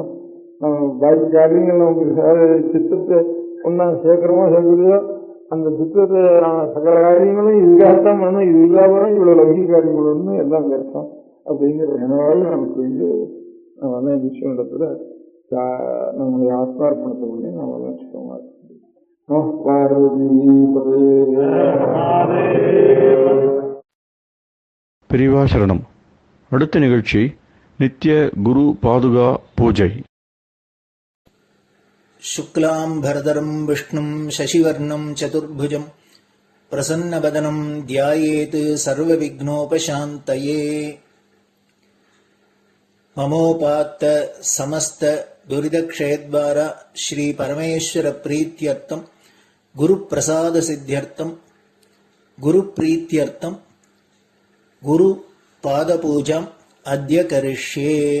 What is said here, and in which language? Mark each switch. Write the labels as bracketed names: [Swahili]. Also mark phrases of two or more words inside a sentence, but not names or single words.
[Tamil] நம்ம பாக்கி காரியங்கள் நமக்கு சித்தத்தை ஒன்னா சேர்க்கிறோமோ சேர்க்கலையோ, அந்த சித்தத்தை சகல காரியங்களும் இதுக்காகத்தான் பண்ணணும், இது இல்லாமல் இவ்வளவு லௌகிக காரியங்கள் ஒன்று எல்லாம் கிடைக்கும் அப்படிங்கிற நினைவாக நமக்கு நம்ம வந்து விஷயம் இடத்துல நம்முடைய ஆத்மார்ப்பணத்தை பண்ணி நம்ம வச்சுக்கோங்க. பெரியவா சரணம். அடுத்த நிகழ்ச்சி நித்திய குரு பாதுகா பூஜை. [Sanskrit] शुक्लां भरदरं विष्णुं शशिवर्णं चतुर्भुजं प्रसन्नवदनं ध्यायेत् सर्वविघ्नोपशान्तये. ममोपात्त समस्त दुरितक्षयद्वारा श्री परमेश्वर प्रीत्यर्थं गुरुप्रसाद सिद्ध्यर्थं गुरुप्रीत्यर्थं गुरुपादपूजाम् अद्य करिष्ये.